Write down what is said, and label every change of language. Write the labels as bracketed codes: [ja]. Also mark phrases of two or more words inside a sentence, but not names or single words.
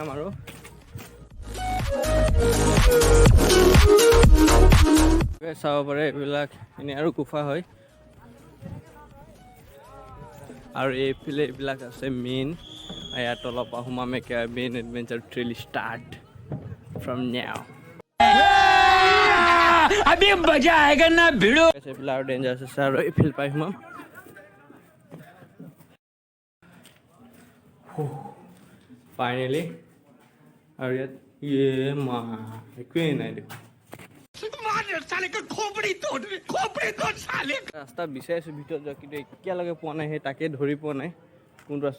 [as] আৰু চাব পাৰে এইবিলাক এনেই আৰু গুফা হয়, আৰু এইফালে এইবিলাক আছে মেইন। ইয়াত তলৰ পৰা সোমাম, একেবাৰে [en] main adventure thrill start from now. [hi] अभी मजा आएगा ना भिड़ो [as] এইফালে আৰু ডেঞ্জাৰাছ আছে, আৰু এইফালে পাই সোমাম। ফাইনেলি আৰু ইয়াত একোৱেই নাই দেখোন। ৰাস্তা বিচাৰিছোঁ ভিতৰত যোৱা, কিন্তু এতিয়ালৈকে পোৱা নাই, সেই তাকে ধৰি পোৱা নাই কোনটো ৰাস্তা।